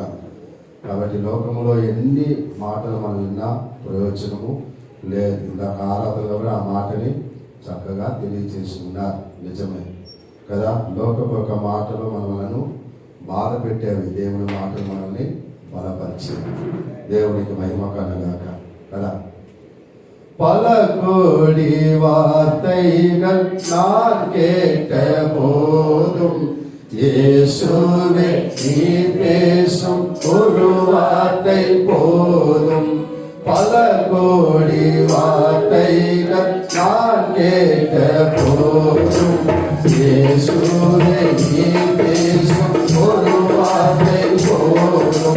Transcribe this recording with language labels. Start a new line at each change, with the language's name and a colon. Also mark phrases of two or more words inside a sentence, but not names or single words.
Telugu: కాబట్టి లోకములో ఎన్ని మాటలు మనం విన్నా ప్రయోజనము లేదు. ఇందాక ఆరాధనలో కూడా ఆ మాటని చక్కగా తెలియజేసి ఉన్నారు. నిజమే కదా. లోకపు యొక్క మాటలు మనలను బాధ పెట్టేవి, దేవుని మాటలు మనల్ని బలపరిచేవి. దేవునికి మహిమ కలుగాక కదా.
Tamil: பலகோடி வார்த்தைகள் நான் கேட்ட போதும் இயேசுவே நீர் பேசும் ஒரு வார்த்தை போதும். பல கோடி வார்த்தைகள் நான் கேட்ட போதும் இயேசுவே நீர் பேசும் ஒரு வார்த்தை போதும்.